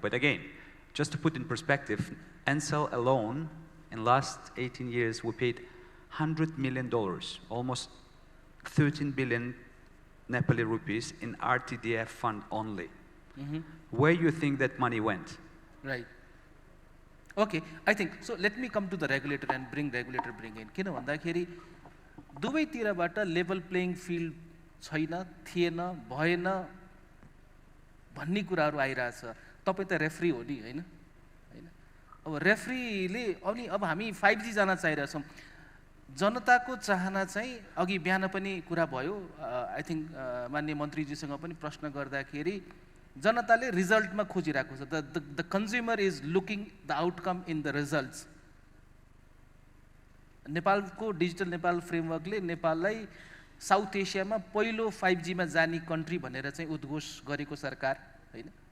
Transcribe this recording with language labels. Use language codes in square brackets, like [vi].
[en] But again, just to put in perspective, Ncell alone, in last 18 years, we paid $100 million, almost 13 billion Nepali rupees in RTDF fund only. Where do you think that money went? Right. Okay, I think, so let me come to the regulator and bring regulator in. [ne] किन भन्दाखेरि दुवैतिरबाट level playing field छैन, थिएन, भएन भन्ने कुराहरू आइरहेछ। तपाईँ त रेफ्री हो नि, हैन? हैन? अब रेफ्रीले अनि अब हामी 5G जान चाहिरहेछौँ। जनताको चाहना चाहिँ अघि बिहान पनि कुरा भयो, [en] I think [ne] माननीय मन्त्रीजीसँग पनि प्रश्न गर्दाखेरि जनताले रिजल्टमा खोजिरहेको छ। [en] The consumer is looking the outcome in the results. [ne] नेपालको डिजिटल नेपाल फ्रेमवर्कले नेपाललाई साउथ एसियामा पहिलो 5G मा जाने कन्ट्री भनेर चाहिँ उद्घोष गरेको सरकार, हैन?